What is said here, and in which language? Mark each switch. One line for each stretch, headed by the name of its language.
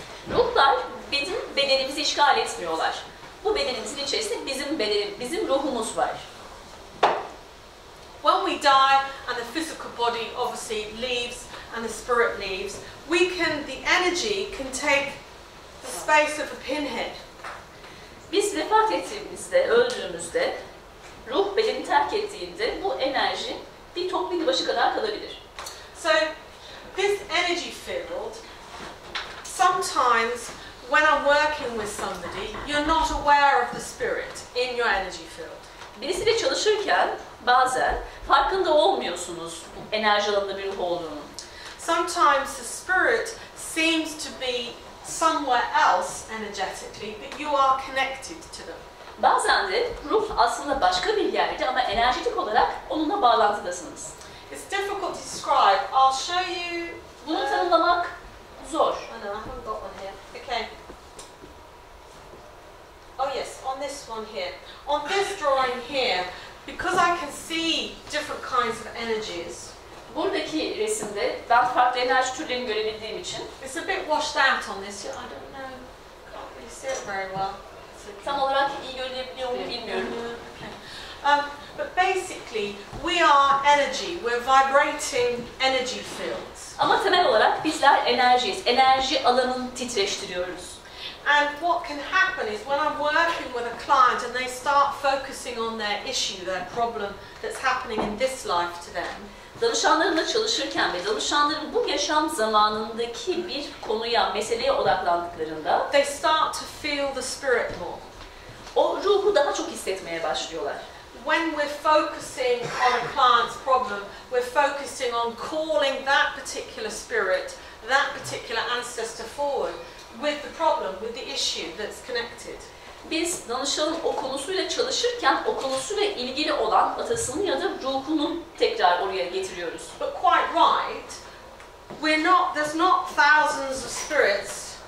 Turkish: Ruhlar bizim bedenimizi işgal etmiyorlar. Bu bedenimizin içerisinde bizim ruhumuz var.
English: When we die and the physical body obviously leaves and the spirit leaves, the energy can take the space of a pinhead.
Turkish: Biz vefat ettiğimizde, öldüğümüzde, ruh bedeni terk ettiğinde bu enerji bir top başı kadar kalabilir.
English: So this energy field, sometimes when I'm working with somebody, you're not aware of the spirit in your energy field.
Turkish: Birisiyle çalışırken bazen farkında olmuyorsunuz bu enerji alanında bir ruh olduğunu.
English: Sometimes the spirit seems to be somewhere else energetically, but you are connected to them.
Turkish: Bazen de ruh aslında başka bir yerde ama enerjetik olarak onunla bağlantıdasınız.
English: It's difficult to describe. I'll show you.
Turkish: Bunu tanımlamak zor.
English: Oh no, I haven't got one here. Okay. Oh yes, on this one here. On this drawing here, because I can see different kinds of energies,
Turkish: Buradaki resimde ben farklı enerji türlerini görebildiğim için
English: it's a bit washed out on this. I don't know, can't really see it very well.
Turkish: tam olarak iyi görülebiliyor mu bilmiyorum.
English: Okay. But basically, we are energy. We're vibrating energy fields.
Turkish: Ama temel olarak bizler enerjiyiz. Enerji alanını titreştiriyoruz.
English: And what can happen is when I'm working with a client and they start focusing on their issue, their problem that's happening in this life to them.
Turkish: Danışanlarımla çalışırken ve danışanların bu yaşam zamanındaki bir konuya, meseleye odaklandıklarında
English: They start to feel the spirit more.
Turkish: o ruhu daha çok hissetmeye başlıyorlar.
English: When we're focusing on a client's problem, we're focusing on calling that particular spirit, that particular ancestor forward with the problem, with the issue that's connected.
Turkish: biz danışanın o konusuyla çalışırken o konusuyla ilgili olan atasını ya da ruhunu tekrar oraya getiriyoruz.
English: But quite right, there's not thousands of spirits